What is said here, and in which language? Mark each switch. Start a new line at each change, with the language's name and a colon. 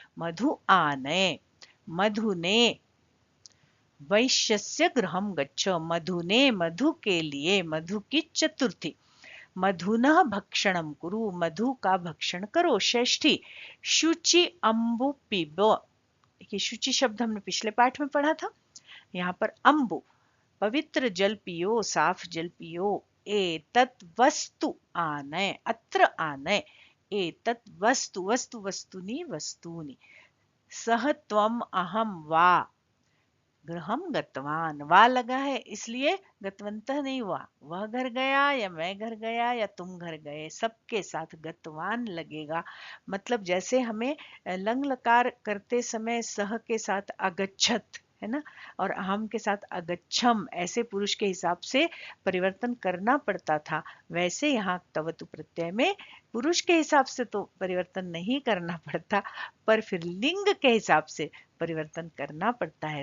Sanskrit: मधु आनय,
Hindi: मधु ने।
Sanskrit: वैश्यस्य गृहं गच्छ,
Hindi: मधु ने मधु के लिए, मधु की चतुर्थी।
Sanskrit: मधुनः भक्षणं कुरु,
Hindi: मधु का भक्षण करो, षष्ठी।
Sanskrit: शुचि अम्बु पिब,
Hindi: देखिए शुचि शब्द हमने पिछले पाठ में पढ़ा था, यहाँ पर अम्बु, पवित्र जल पियो, साफ जल पियो।
Sanskrit: एतत् वस्तु आनय, अत्र आनय, एतत् वस्तु, वस्तु वस्तुनि वस्तूनि। सह त्वम अहम वा, गृहम गतवान,
Hindi: वा लगा है इसलिए गतवंत नहीं हुआ, वह घर गया या मैं घर गया या तुम घर गए, सबके साथ गतवान लगेगा। मतलब जैसे हमें लंग लकार करते समय सह के साथ अगच्छत, है ना, और अहम के साथ अगच्छम, ऐसे पुरुष के हिसाब से परिवर्तन करना पड़ता था, वैसे यहाँ तवतु प्रत्यय में पुरुष के हिसाब से तो परिवर्तन नहीं करना पड़ता, पर फिर लिंग के हिसाब से परिवर्तन करना पड़ता है।